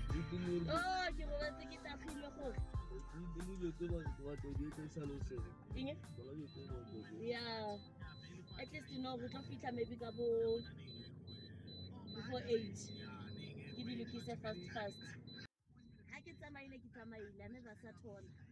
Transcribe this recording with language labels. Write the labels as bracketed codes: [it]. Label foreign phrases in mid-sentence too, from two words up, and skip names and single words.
[tn] Oh, ke robatse ke tafile gore. [en] Yeah. At least you know, we don't fit maybe before 8. [tn] Ke di lokise fast. Ha ke tsamaile, [en] I never sat on.